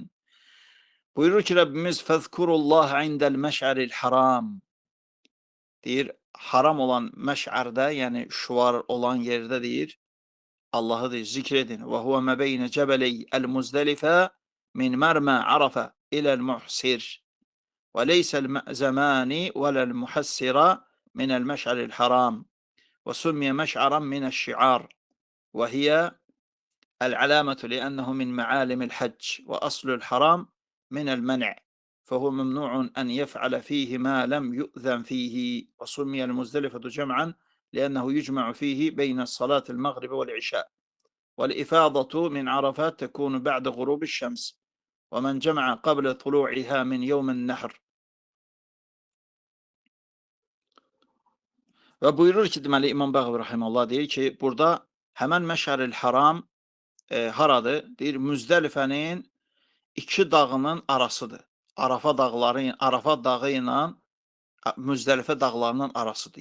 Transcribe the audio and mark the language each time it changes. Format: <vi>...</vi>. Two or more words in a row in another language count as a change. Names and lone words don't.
<az>Buyurur ki, Rəbbimiz</az> <ar>فاذكروا الله عند المشعر الحرام.</ar> <az>Deyir, haram olan məş'ərdə, yəni şuvar olan yerdə deyir, Allahı deyir, zikr edin.</az> <ar>وهو ما بين جبلي المزدلفة من مأزمي عرفة إلى المحسر. وليس المأزمان ولا المحسر من المشعر الحرام، وسمي مشعرا من الشعار، وهي العلامة لأنه من معالم الحج، وأصل الحرام من المنع، فهو ممنوع أن يفعل فيه ما لم يؤذن فيه. وسمي المزدلفة جمعا لأنه يجمع فيه بين الصلاة المغرب والعشاء. والإفاضة من عرفات تكون بعد غروب الشمس، ومن جمع قبل طلوعها من يوم النحر.</ar> <az>Və buyurur ki, deməli İmam Bağvi rahimehullah deyir ki, burada həmən Məşəril Haram haradır? Deyir Müzdəlifənin iki dağının arasıdır. Arafa dağı ilə Müzdəlifə dağlarının arasıdır.</az>